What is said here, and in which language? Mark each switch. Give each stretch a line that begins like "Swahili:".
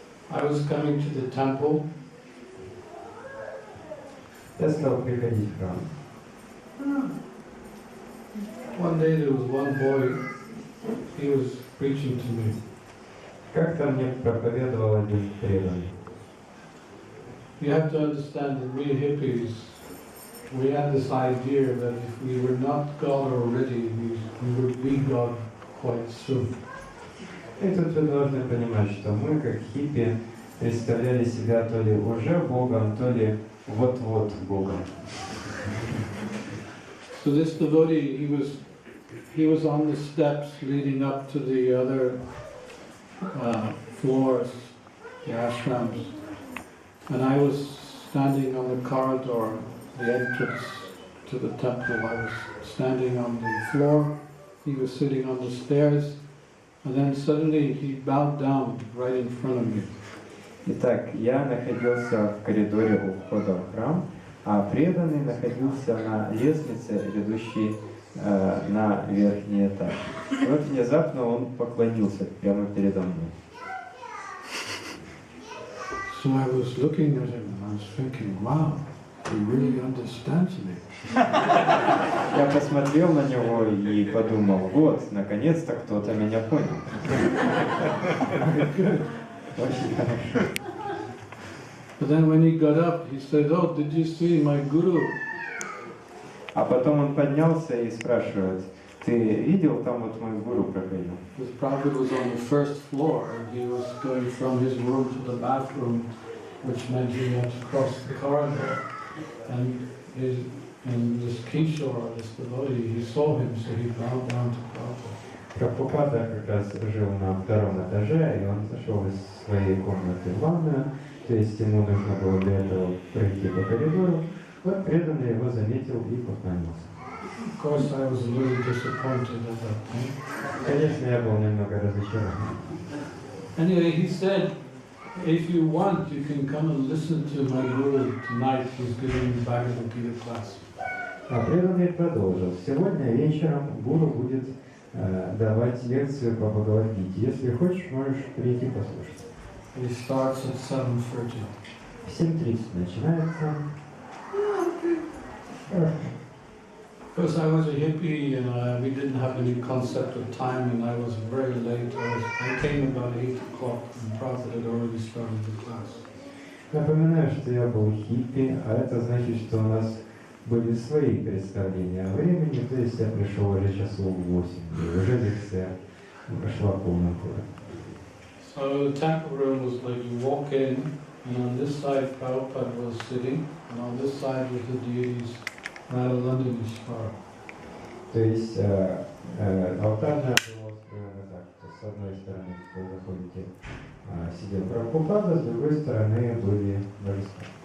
English: I was coming to the temple.
Russian: Я стал приходить в храм.
English: One day there was one boy, he was preaching to me.
Russian: Как-то мне проповедовал один преданный.
English: You have to understand that we hippies, we had this idea that if we were not God already, we would be God quite soon.
Russian: И тут вы должны понимать, что мы, как хиппи, представляли себя то ли уже Богом, то ли вот-вот Богом.
English: So this devotee, he was on the steps leading up to the other floors, the ashrams, and I was standing on the corridor, the entrance to the temple. I was standing on the floor, he was sitting on the stairs, and then suddenly he bowed down right in front of me.
Russian: Итак, я находился в коридоре у входа в храм, а преданный находился на лестнице, ведущей на верхний этаж. И вот внезапно он поклонился прямо передо мной.
English: So I was looking at him and I was thinking, wow, he really understands me.
Russian: Я посмотрел на него и подумал, вот, наконец-то кто-то меня понял. Очень хорошо.
English: But then when he got up, he said, oh, did you see my guru?
Russian: А потом он поднялся и спрашивает, ты видел, там вот мой гуру проходил?
English: His Prabhupada was on the first floor and he was going from his room to the bathroom, which meant he had to cross the corridor. And this Kishore, this devotee, he saw him, so he bowed down to Prabhupada.
Russian: Прабхупада как раз жил на втором этаже, и он зашел из своей комнаты в ванную, то есть ему нужно было для этого пройти по коридору. Вот преданный его заметил и поклонился.
English: Of course, I was a little disappointed at that time.
Russian: Конечно, я был немного разочарован.
English: Anyway, he said, if you want, you can come and listen to my guru tonight. He's giving the Bhagavad Gita class.
Russian: А преданный продолжил. Сегодня вечером гуру будет давать лекцию по Бхагавад-гите. Если хочешь, можешь прийти послушать.
English: He starts at 7:30.
Russian: В 7:30 начинается. Хорошо.
English: Because I was a hippie and we didn't have any concept of time and I was very late. I came about 8 o'clock and Prabhupada had already started the class.
Russian: Напоминаю, что я был хиппи, а это значит, что у нас были свои представления о времени, то есть я пришел уже часов в 8, и уже лекция шла полным ходом.
English: So the temple room was like you walk in and on this side Prabhupada was sitting and on this side was the deities Radha Ishvara.
Russian: То есть алтарная была устроена так, что с одной стороны, когда вы заходите, сидел Прабхупада, с другой стороны были божества.